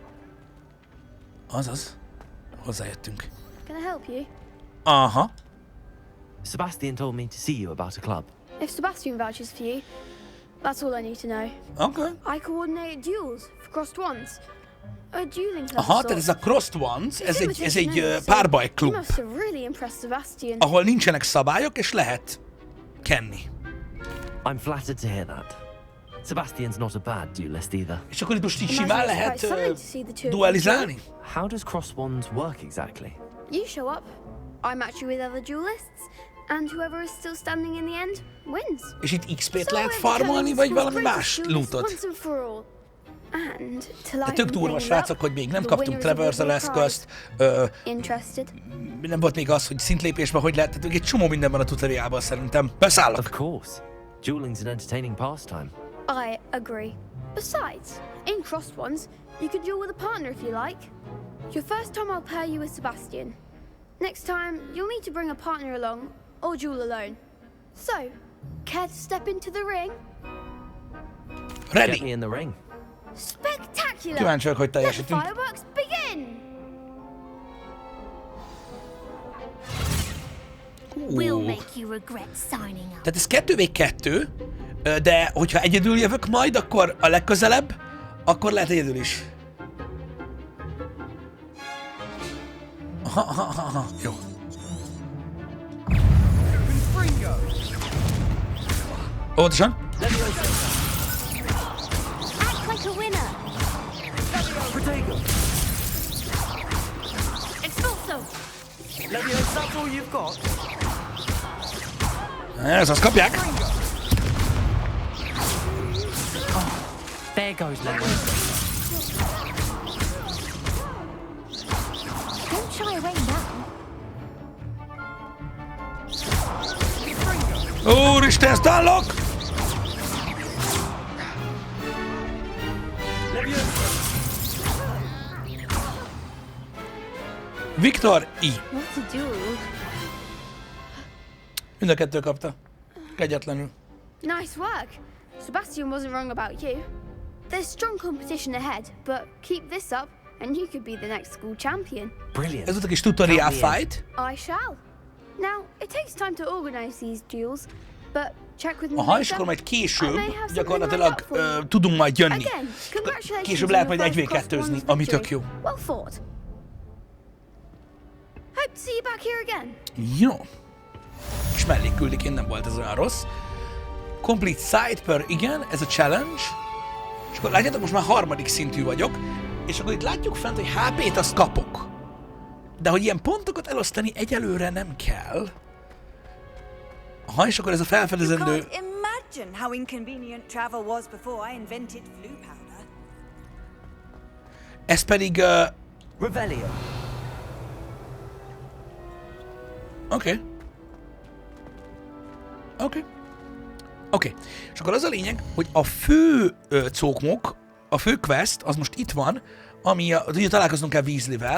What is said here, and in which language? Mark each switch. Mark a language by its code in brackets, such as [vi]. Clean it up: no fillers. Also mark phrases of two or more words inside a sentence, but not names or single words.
[hu] Azaz. Hozzájöttünk. [en] Can I help you? Aha. Sebastian told me to see you about a club. If Sebastian vouches for you, that's all I need to know. Okay. I coordinate duels for crossed ones. A dueling club. [hu] Aha, tehát ez a Crossed Ones, ez egy párbajklub, [en] You must have really impressed Sebastian. [hu] ahol nincsenek szabályok, és lehet kenni. [en] I'm flattered to hear that. Sebastian's not a bad duelist either. [hu] És akkor itt most így simán lehet duelizálni? [en] How does cross wands work exactly? You show up, I match you with other duelists, and whoever is still standing in the end wins. [hu] És itt XP-t lehet farmolni, vagy valami más lootot? De tök durva, srácok, hogy még nem kaptunk Traversal eszközt. Nem volt még az, hogy szintlépésben hogy lehet, tehát egy csomó minden van a tutoriálban szerintem. Beszállok! [en] Of course. Dueling's an entertaining pastime. I agree. Besides, in crossed ones, you can duel with a partner if you like. Your first time I'll pair you with Sebastian. Next time, you'll need to bring a partner along, or duel alone. So, care to step into the ring? Ready! Get me in the ring. Spectacular! [hu] Kíváncsi vagyok, hogy [en] Let the [hu] teljesítünk. [en] fireworks begin! We'll make you regret signing up. [hu] Tehát ez 2v2, de hogyha egyedül jövök majd, akkor a legközelebb, akkor lehet egyedül is. Aha. Jó. Óvatosan. [en] Act like a winner. Expulso. That's all you've got? Ez, azt kapják. There goes Leviosa. Don't shy away now. [hu] Úristen, Stanlock! Viktor I. [en] What to do? [hu] Mind a kettő kapta. Kegyetlenül. [en] Nice work. Sebastian wasn't wrong about you. There's strong competition ahead, but keep this up and you could be the next school champion. Brilliant. [hu] Ez volt a kis [en] tutorial fight. I shall. Now, it takes time to organize these duels, but check with me [hu] Aha, és [en] later. [hu] akkor majd [en] I [hu] később [en] may have something [hu] gyakorlatilag [en] lined up for you. [hu] tudunk majd jönni. [en] Again, congratulations [hu] Később [en] on [hu] lehet [en] your [hu] majd [en] first [hu] 1v2-zni, [en] cross-ones [hu] ami tök [en] victory. [hu] jó. [en] Well fought. Hope to see you back here again. [hu] Jó. És mellé küldik, én nem volt ez olyan rossz. [en] Complete side per, [hu] igen, ez a challenge. És akkor látjátok, most már harmadik szintű vagyok. És akkor itt látjuk fent, hogy HP-t azt kapok. De hogy ilyen pontokat elosztani egyelőre nem kell. Aha, és akkor ez a felfedezendő... [en] Imagine how inconvenient travel was before I invented flu powder. [hu] Ez pedig... Revelio. Oké. És akkor az a lényeg, hogy a fő cókmok, a fő quest, az most itt van, ami ugye találkoznunk kell Weasleyvel.